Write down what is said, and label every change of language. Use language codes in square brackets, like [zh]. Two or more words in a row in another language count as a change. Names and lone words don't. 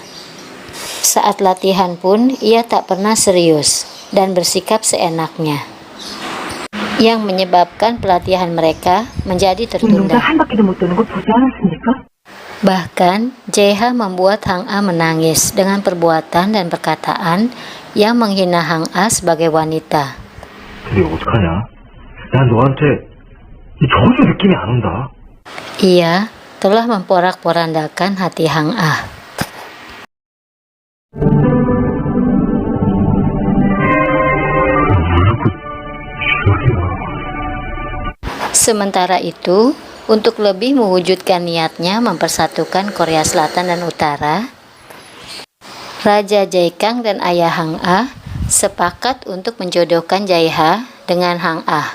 [id] Saat latihan pun ia tak pernah serius dan bersikap seenaknya, yang menyebabkan pelatihan mereka menjadi tertunda. Bahkan, Jae-ha membuat Hang-ah menangis dengan perbuatan dan perkataan yang menghina Hang-ah sebagai wanita. [ko] 근데 어떡하냐? 난 너한테 전혀 느낌이 안 온다. [id] Ia telah memporak-porandakan hati Hang-ah. Sementara itu, untuk lebih mewujudkan niatnya mempersatukan Korea Selatan dan Utara, Raja Jae-kyang dan ayah Hang-ah sepakat untuk menjodohkan Jae-ha dengan Hang-ah.